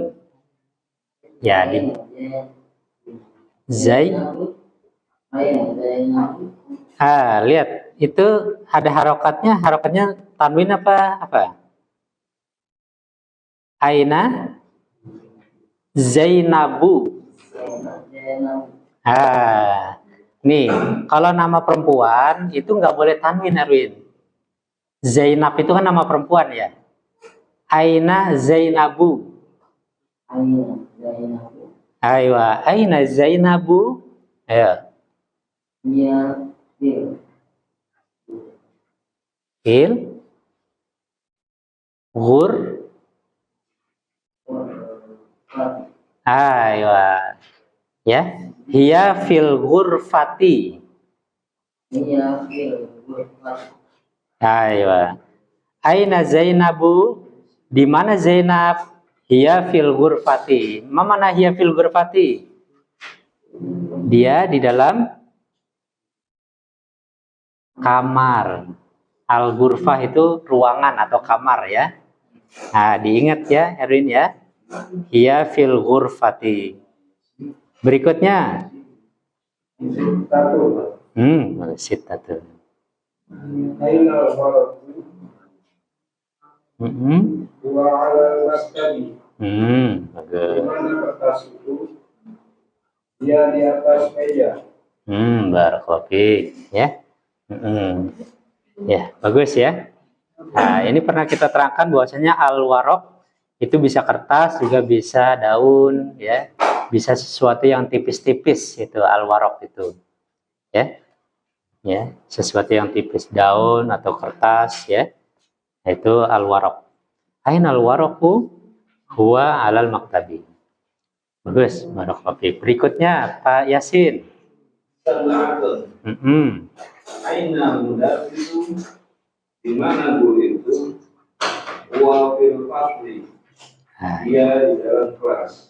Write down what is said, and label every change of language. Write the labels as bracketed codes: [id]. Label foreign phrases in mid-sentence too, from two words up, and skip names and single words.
[id] Ya, di lihat itu ada harokatnya tanwin apa? [ar] أين زينب. [id] Nih, kalau nama perempuan itu nggak boleh tanwin, Erwin. Zainab itu kan nama perempuan ya. [ar] أين زينب أيوا أين زينب. Ayo. [id] Iya, Il. Gur. Aywa. Ya. [ar] هي في الغرفة. [id] iya, ghurfati. [ar] أيوا أين زينب? [id] Di mana Zainab? [ar] هي في الغرفة. Mana هي في الغرفة? [id] Dia di dalam kamar. Al-ghurfah itu ruangan atau kamar ya. Nah, diingat ya Erwin ya. [ar] هي في الغرفة. [id] Berikutnya. [ar] ستة. أين الورق وعلى المكتب. [id] Bagus. Di mana kertas itu? Dia di atas meja. [ar] بارك الله فيك [id] ya. Ya, bagus ya. Nah, ini pernah kita terangkan bahwasanya al-waraq itu bisa kertas, juga bisa daun ya. Bisa sesuatu yang tipis-tipis itu al-waraq itu. Ya. Ya, sesuatu yang tipis, daun atau kertas ya. Itu al-waraq. [ar] أين الورق? هو على المكتب. [id] Bagus, [ar] بارك الله فيك. [id] Berikutnya Pak Yasin. [ar] أين مدرس, [id] di mana guru itu? [ar] وفي الفصل, [id] dia di dalam kelas.